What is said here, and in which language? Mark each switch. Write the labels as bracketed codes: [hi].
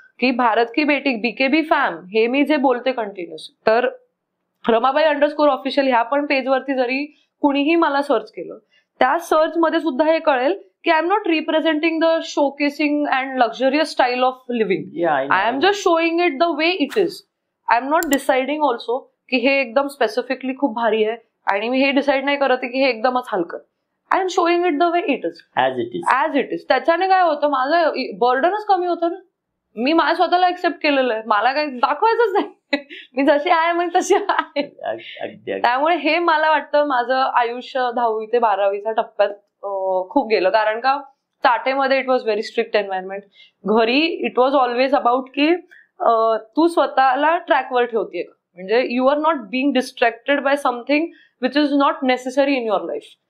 [mr] की भारत की बेटी BKB फॅम हे मी जे बोलते कंटिन्युअस, तर ramabai_official ह्या पण पेजवरती जरी कुणीही मला सर्च केलं, त्या सर्च मध्ये सुद्धा हे कळेल की [en] I am not representing the showcasing and luxurious style of living. I am just showing it the way it is. I am not deciding also [mr] की हे एकदम स्पेसिफिकली खूप भारी आहे, आणि मी हे डिसाईड नाही करत की हे एकदमच हलकं. [en] I am showing it the way it is, as it is. [mr] त्याच्याने काय होतं, माझं बर्डनच कमी होतं ना. मी माझ्या स्वतःला एक्सेप्ट केलेलं आहे, मला काही दाखवायचंच नाही. मी जशी आहे म्हणजे तशी आहे. त्यामुळे हे मला वाटतं माझं आयुष्य 10वी ते 12वीच्या टप्प्यात खूप गेलं. कारण का चाटेमध्ये [en] It was very strict environment. [mr] घरी [en] it was always about [mr] की तू स्वतःला ट्रॅकवर ठेवतेय का, म्हणजे [en] You are not being distracted by something which is not necessary in your life.